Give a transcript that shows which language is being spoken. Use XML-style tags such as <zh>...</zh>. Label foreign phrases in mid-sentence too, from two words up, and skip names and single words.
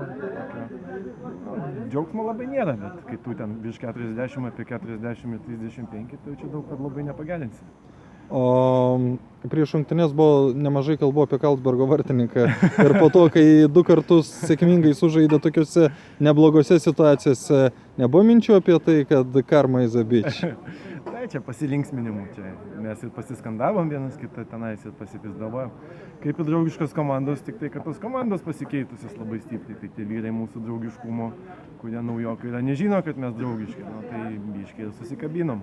<lt>Džiaugsmo labai nėra, bet kai tu ten virš 40, apie 40 ir 35, tai čia daug kad labai nepagerinsi. O prieš rungtynes buvo nemažai kalbų apie Karlsbergo vartininką ir po to, kai 2 kartus sėkmingai sužaidė tokiuose neblogose situacijose, nebuvo minčių apie tai, kad</lt> <en>karma is a bitch.</en> <lt>Tai čia pasilinksminimų, čia mes ir pasiskandavom vienas kitą tenais ir pasipizdavojom. Kaip ir draugiškos komandos, tik tai, kad tos komandos pasikeitusios labai stipriai, tai tie vyrai mūsų draugiškumo, kurie naujokai yra, nežino, kad mes draugiški, nu, tai biškai ir susikabinom.</lt>